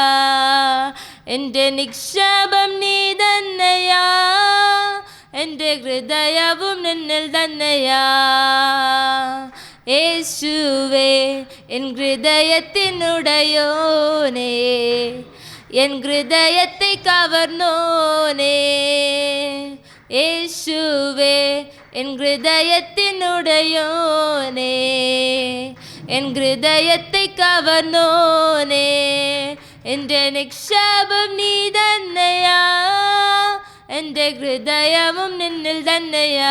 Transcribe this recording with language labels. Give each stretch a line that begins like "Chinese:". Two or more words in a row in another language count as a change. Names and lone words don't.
Malayalam: എൻ്റെ നിക്ഷേപം നീ തന്നെയാ, എൻ്റെ ഹൃദയവും നിന്നിൽ തന്നെയാ. യേശുവേ എൻ ഹൃദയത്തിനുടയോനേ,
Tamil: என் கிருதயத்தை கவர்ந்தோனே. இயேசுவே என் கிருதயத்தினுடையோனே, என் கிருதயத்தை கவர்ந்தோனே.
Malayalam: എൻ്റെ നിക്ഷേപം നീ തന്നെയാ, എൻ്റെ ഹൃദയവും നിന്നിൽ തന്നെയാ.